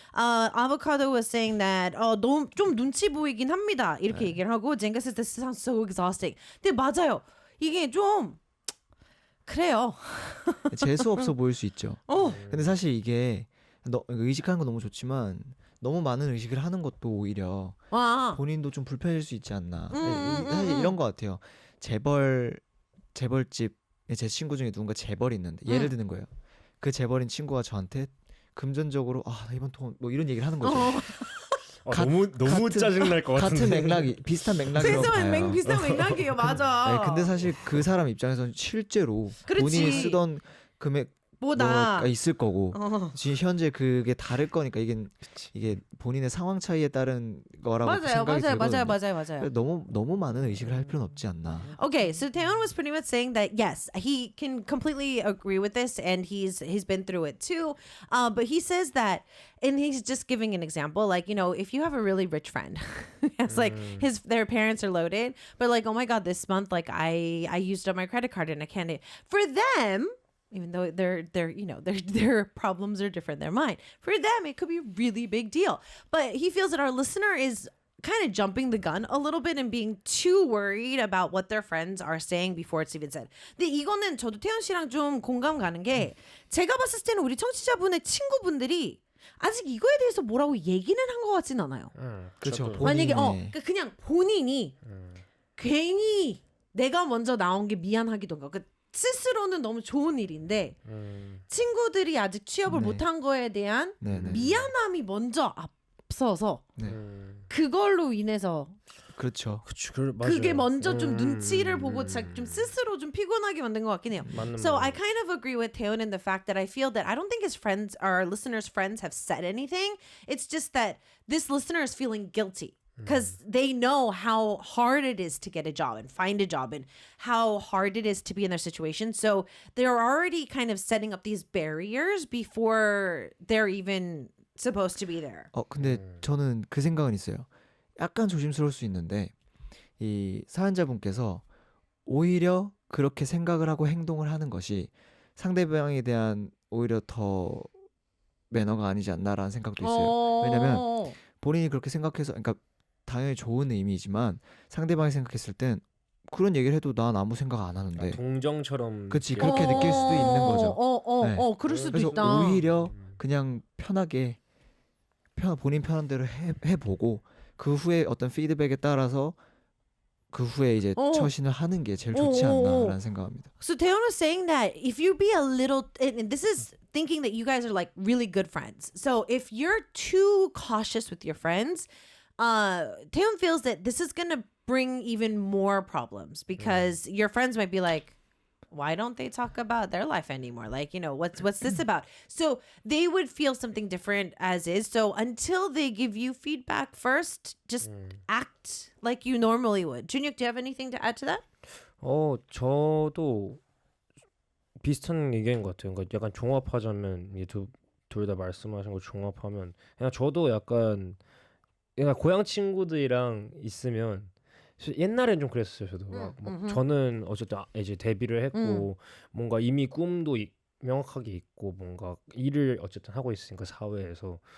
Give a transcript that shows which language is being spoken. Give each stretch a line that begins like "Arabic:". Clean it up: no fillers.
English: Avocado was saying that
Korean: 너무 좀 눈치 보이긴 합니다. 이렇게 얘기를 하고
English: Jenga says this sounds so exhausting.
Korean: 근데 맞아요. 이게 좀 그래요. 재수 없어 보일 수 있죠. 근데 사실 이게 의식하는 건 너무 좋지만 너무 많은 의식을 하는 것도 오히려 와. 본인도 좀 불편해질 수 있지 않나. 사실 이런 것 같아요. 재벌집 제 친구 중에 누군가 재벌이 있는데 예를 드는 거예요. 그 재벌인 친구가 저한테 금전적으로 이번 돈 뭐 이런 얘기를 하는 거죠. 너무 같은- 짜증날 것 같은데. 같은 맥락이 비슷한 맥락이라고 봐요. 비슷한 맥락이에요. 맞아. 네, 근데 사실 그 사람 입장에서는 실제로 그렇지. 본인이 쓰던 금액 뭐다. 뭐가 있을 거고 지금 현재 그게 다를 거니까 이게 본인의 상황 차이에 따른 거라고 생각이 들거든요. 맞아요. 너무 많은 의식을 할 필요는 없지 않나.
English: Okay, so Taeyeon was pretty much saying that yes, he can completely agree with this, and he's been through it too. But he says that, and he's just giving an example, like if you have a really rich friend, it's like their parents are loaded, but like oh my god, this month like I used up my credit card and I can't. For them. Even though their problems are different than mine. For them, it could be a really big deal. But he feels that our listener is kind of jumping the gun a little bit and being too worried about what their friends are saying before it's even said.
Korean: 근데 이거는 저도 태연 씨랑 좀 공감 가는 게 제가 봤을 때는 우리 청취자분의 친구분들이 아직 이거에 대해서 뭐라고 얘기는 한 것 같진 않아요. 그렇죠. 저도. 만약에 본인의- 그러니까 그냥 본인이 괜히 내가 먼저 나온 게 미안하기도 하고 스스로는 너무 좋은 일인데 친구들이 아직 취업을 네. 못한 거에 대한 네네. 미안함이 먼저 앞서서 네. 그걸로 인해서 그렇죠. 그게 먼저 좀 눈치를 보고 좀 스스로 좀 피곤하게 만든 것 같긴 해요.
English: So I kind of agree with Taeyeon in the fact that I feel that I don't think his friends, our listeners' friends, have said anything. It's just that this listener is feeling guilty. Because they know how hard it is to get a job and find a job and how hard it is to be in their situation. So they're already kind of setting up these barriers before they're even supposed to be there.
Korean: 근데 저는 그 생각은 있어요. 약간 조심스러울 수 있는데 이 사연자분께서 오히려 그렇게 생각을 하고 행동을 하는 것이 상대방에 대한 오히려 더 매너가 아니지 않나라는 생각도 있어요. 왜냐면 본인이 그렇게 생각해서 그러니까 당연히 좋은 의미지만 상대방이 생각했을 땐 그런 얘기를 해도 난 아무 생각 안 하는데 동정처럼 그치 그렇게 느낄 수도 있는 거죠. 네. 그럴 수도 그래서 있다. 오히려 그냥 편하게 본인 편한 대로 해보고 그 후에 어떤 피드백에 따라서 그 후에 이제 처신을 하는 게 제일 좋지 않나라는 생각합니다.
English: So Taeyeon was saying that if you be a little, and this is thinking that you guys are like really good friends. So if you're too cautious with your friends, Taeyeon feels that this is gonna bring even more problems because your friends might be like, why don't they talk about their life anymore? Like, what's this about? So they would feel something different as is. So until they give you feedback first, just act like you normally would. Junhyuk, do you have anything to add to that?
Korean: 저도 비슷한 의견인 것 같아요. 그러니까 약간 종합하자면 둘 다 말씀하신 거 종합하면 그냥 저도 약간 고향 친구들이랑 있으면 옛날엔 좀 그랬어요. 저도 막 저는 어쨌든 이제 데뷔를 했고 뭔가 이미 꿈도 명확하게 있고 뭔가 일을 어쨌든 하고 있으니까 사회에서.